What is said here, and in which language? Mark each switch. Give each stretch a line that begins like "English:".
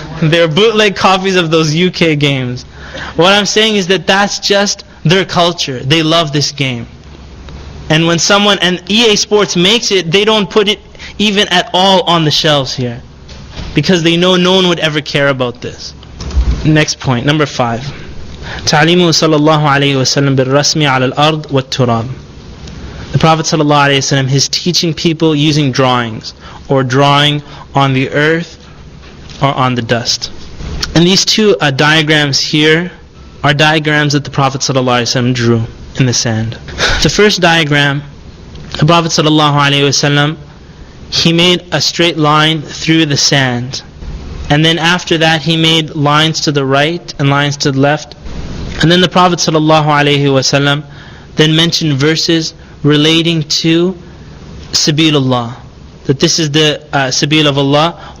English: They were bootleg copies of those UK games. What I'm saying is that's just their culture. They love this game. And when EA Sports makes it, they don't put it even at all on the shelves here, because they know no one would ever care about this. Next point, number 5.
Arabic: تعليمه صلى الله عليه وسلم بالرسم على الأرض والتراب.
English: The Prophet صلى الله عليه وسلم is teaching people using drawings, or drawing on the earth or on the dust. And these two diagrams here are diagrams that the Prophet صلى الله عليه وسلم drew in the sand. The first diagram, the Prophet صلى الله عليه وسلم, he made a straight line through the sand, and then after that he made lines to the right and lines to the left, and then the Prophet ﷺ then mentioned verses relating to Sabilullah, that this is the Sabil of Allah.